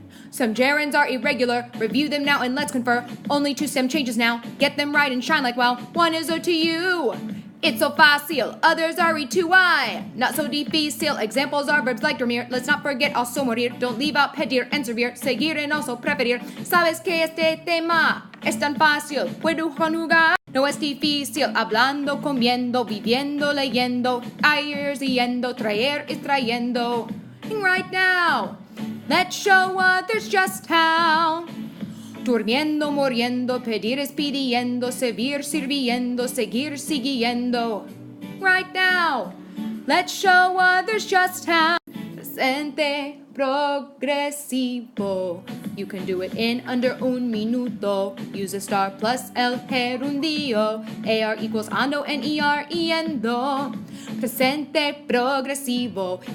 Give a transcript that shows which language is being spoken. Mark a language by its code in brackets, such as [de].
[en] Some gerunds are irregular. Review them now and let's confer. Only 2 stem changes now. Get them right and shine like wow. One is O to you. It's so fácil. Others are E2I. Not so difícil. Examples are verbs like dormir. Let's not forget also morir. Don't leave out pedir and servir. Seguir and also preferir. [es] Sabes que este tema es tan fácil. Puedo jugar. No es difícil. Hablando, comiendo, viviendo, leyendo. Ir yendo. Traer is trayendo. [en] And right now, let's show others just how. [es] Durmiendo, muriendo, pedir es pidiendo, servir, sirviendo, seguir, siguiendo. [en] Right now, let's show others just how. [es] Presente, progresivo. [en] You can do it in under [es] un minuto. [en] Use a star plus [es] el gerundio. [en] AR equals ando and ER yendo. [es] Presente, progresivo.